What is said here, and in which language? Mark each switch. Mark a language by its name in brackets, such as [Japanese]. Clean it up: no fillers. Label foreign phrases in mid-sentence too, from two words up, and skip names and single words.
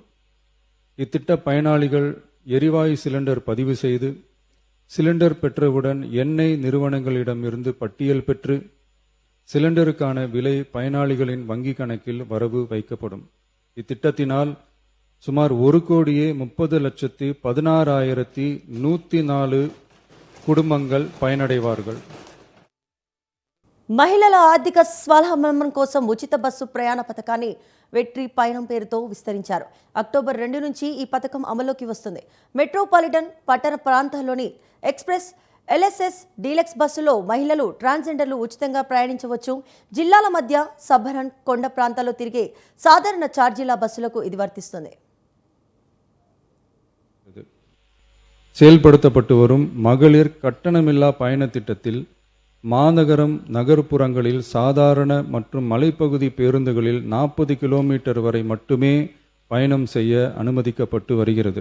[Tamil] இத்திட்ட பயனாளிகள் எரிவாயு சிலிண்டர் பதிவு செய்து சிலிண்டர் பெற்றவுடன் எண்ணெய் நிறுவனங்களிடமிருந்து பட்டியல் பெற்று சிலிண்டருக்கான விலை பயனாளிகளின் வங்கி கணக்கில் வரவு வைக்கப்படும். இத்திட்டத்தினால் சுமார் 1,30,16,104 కుటుంబంగల్ பயனடைவார்கள். [Telugu] మహిళల ఆర్థిక స్వావలంబన కోసం ఉచిత బస్సు ప్రయాణ పథకాన్ని వెట్రి పయనం పేరుతో విస్తరించారు. అక్టోబర్ 2 నుంచి ఈ పథకం అమలులోకి వస్తుంది. మెట్రోపాలిటన్ పట్టణ ప్రాంతాల్లోని ఎక్స్ప్రెస్, ఎల్ఎస్ఎస్, డీలక్స్ బస్సులో మహిళలు, ట్రాన్స్జెండర్లు ఉచితంగా ప్రయాణించవచ్చు. జిల్లాల మధ్య సబర్బన్, కొండ ప్రాంతాల్లో తిరిగే సాధారణ ఛార్జీల బస్సులకు ఇది వర్తిస్తుంది. [Tamil] செயல்படுத்தப்பட்டு வரும் மகளிர் கட்டணமில்லா பயண திட்டத்தில் மாநகரம், நகர்ப்புறங்களில் சாதாரண மற்றும் மலைப்பகுதி பேருந்துகளில் 40 கிலோமீட்டர் வரை மட்டுமே பயணம் செய்ய அனுமதிக்கப்பட்டு வருகிறது.